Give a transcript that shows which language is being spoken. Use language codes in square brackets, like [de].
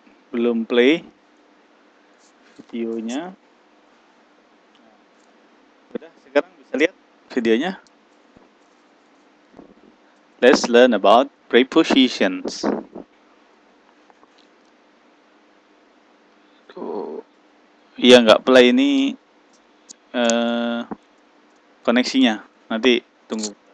[id] Belum play videonya. Udah, sekarang bisa lihat videonya. [en] Let's learn about prepositions. [id] Tuh, iya nggak play ini koneksinya. Nanti tunggu.